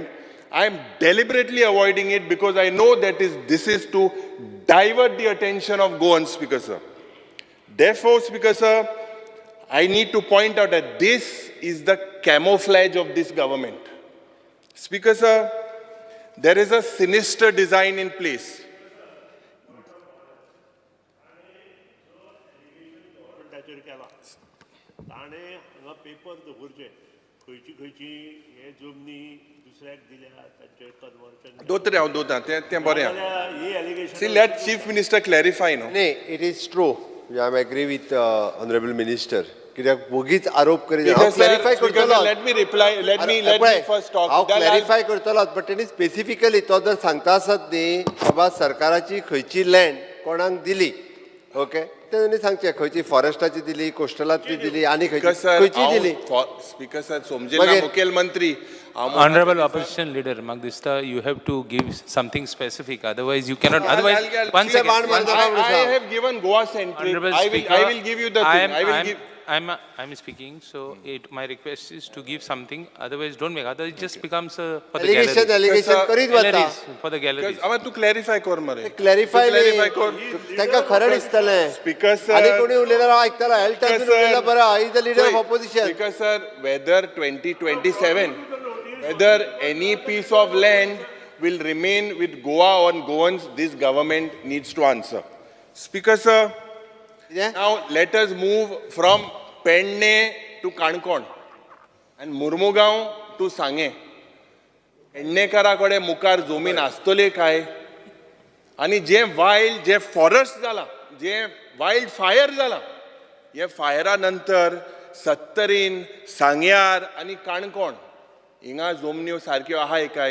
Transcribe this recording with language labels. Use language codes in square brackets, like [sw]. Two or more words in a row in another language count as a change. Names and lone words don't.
[en] I am deliberately avoiding it because I know that this is to divert the attention of Goan, Speaker Sir. Therefore, Speaker Sir, I need to point out that this is the camouflage of this government. Speaker Sir, there is a sinister design in place. [kok] ताणे हांगा पेपर दवरचे खंयची खंयची हे जमनी दुसऱ्याक दिल्या तांचे कन्वर्शन दोतोर तें बरें आहा. ही एलिगेशन [en] See, let Chief Minister clarify, no? नाही, it is true. I am agree with honorable minister. [kok] कित्याक बोगीच आरोप करीत हांव क्लॅरिफाय करतलो. [en] Let me reply. Let me first talk. [kok] हांव [en] Then I'll- [kok] क्लॅरिफाय करतलोच, बट तेणी स्पेसिफिकली तो जर सांगता आसत न्ही बाबा सरकाराची खंयची लँड कोणाक दिली, ओके, तेणी सांगचें खंयची फॉरेस्टाची दिली, कोस्टलांतली दिली आनी खंयची दिली. Speaker Sir, समजेला मुखेलमंत्री. [en] Honorable opposition leader, Magdista, you have to give something specific. Otherwise, you cannot. Otherwise, one second. I have given Goa centric. Honorable I Speaker, will give you the thing. I will give. I'm speaking. So, my request is to give something. Otherwise, don't make. Otherwise, it just becomes for the allegation galleries. [kok] करीत वता. [en] Galleries, for the galleries. [kok] आमा तू क्लॅरिफाय कर मरे. क्लॅरिफाय कर. तांकां खरें दिसतलें. [en] Speaker Sir. [kok] आनी कोणी उलयल्यार हांव आयकतालो. हेल्थ [en] Speaker [kok] टायपून उलयला [en] Sir. बरो. he is the leader of opposition. Speaker Sir, whether 2027, whether any piece of land will remain with Goa or Goans, this government needs to answer. Speaker Sir, now let us move from Penne to Kankon and Murmugaon to Sange. [kok] पेडणेकाराकडे मुखार जमीन आसतली काय आनी जे वायल्ड जे फॉरेस्ट जाला जे वायल्ड फायर जाला हे फायरा नंतर 70 सांग्यार आनी काणकोण हिंगा जमन्यो सारक्यो आहाय काय.